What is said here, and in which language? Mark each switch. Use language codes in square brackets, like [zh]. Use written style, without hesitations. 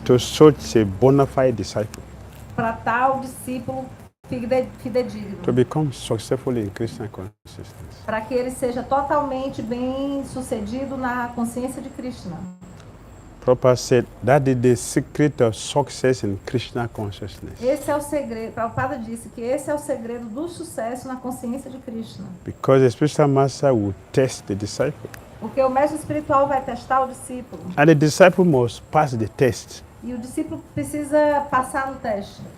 [en] to such a bona fide disciple [pt] para tal discípulo fidedigno, [en] to become successful in Krishna consciousness. [pt] para que ele seja totalmente bem sucedido na consciência de Krishna. [en] Prabhupada said that is the secret of success in Krishna consciousness. [pt] Esse é o segredo. Prabhupada disse que esse é o segredo do sucesso na consciência de Krishna. [en] Because the spiritual master will test the disciple. [pt] Porque o mestre espiritual vai testar o discípulo. [en] And the disciple must pass the test. [pt] E o discípulo precisa passar no teste.